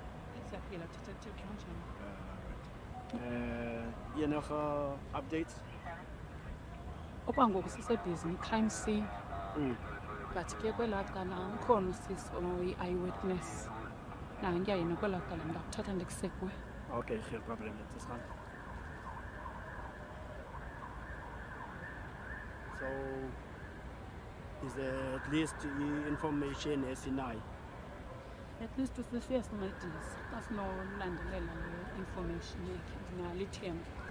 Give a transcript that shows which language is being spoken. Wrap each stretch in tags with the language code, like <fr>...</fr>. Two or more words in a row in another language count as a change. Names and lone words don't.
<xh>Siyaphila detective kanjani?</xh> <af>Enige updates?</af> <xh>Okwangoku sisebhizi</xh> <en>crime scene</en> <xh>but ke kwelaa cala ukhona usisi oyi-eyewitness nankuya yena kwelaa cala ndakuthatha ndikusekwe.</xh> <af>Okay, geen probleem, het is gaan.</af> <en>So, is there at least information esinayo? At least</en> <xh>usifike sincedise xa sinolandelela le information yakhe ndinalo ithemba.</xh>